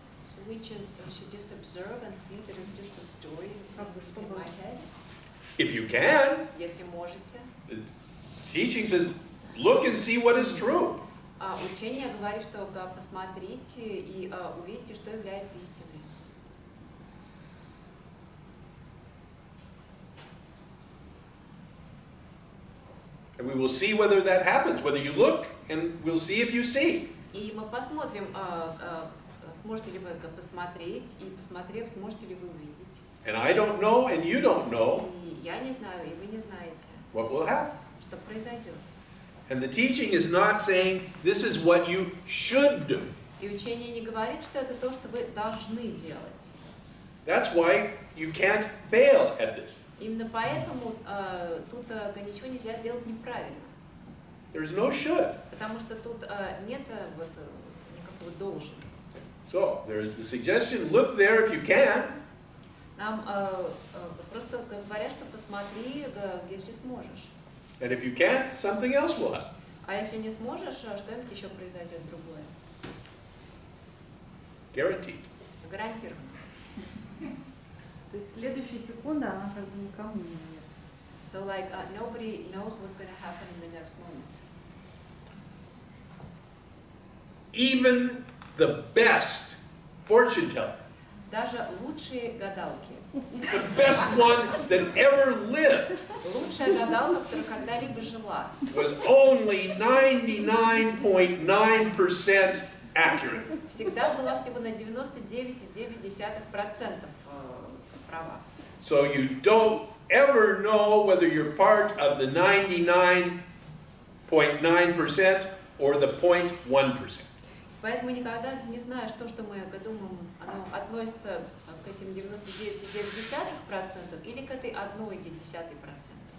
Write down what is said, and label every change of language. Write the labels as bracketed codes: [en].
[en] So we should just observe and see that it's just a story in my head. If you can, [ru] Если можете. [en] the teaching says, look and see what is true. [ru] Учение говорит, что посмотрите и увидите, что является истиной. [en] And we will see whether that happens, whether you look, and we'll see if you see. [ru] И мы посмотрим, сможете ли вы посмотреть, и посмотрев, сможете ли вы увидеть. [en] And I don't know, and you don't know [ru] И я не знаю, и вы не знаете, [en] what will happen. [ru] что произойдет. [en] And the teaching is not saying this is what you should do. [ru] И учение не говорит, что это то, что вы должны делать. [en] That's why you can't fail at this. [ru] Именно поэтому тут ничего нельзя сделать неправильно. [en] There's no should. [ru] Потому что тут нет вот никакого должен. [en] So there's the suggestion, look there if you can. [ru] Нам просто говорят, что посмотри, если сможешь. [en] And if you can't, something else will happen. [ru] А если не сможешь, что-нибудь еще произойдет другое. [en] Guaranteed. [ru] Гарантированно. То есть следующая секунда, она как бы никому не известна. [en] So like nobody knows what's going to happen in the next moment. Even the best fortune teller, [ru] Даже лучшие гадалки. [en] the best one that ever lived, [ru] Лучшая гадалка, которая когда-либо жила, [en] was only 99.9% accurate. [ru] всегда была всего на 99,9% права. [en] So you don't ever know whether you're part of the 99.9% or the 0.1%. [ru] Поэтому никогда не знаешь то, что мы думаем, оно относится к этим 99,9% или к этой 1,1%.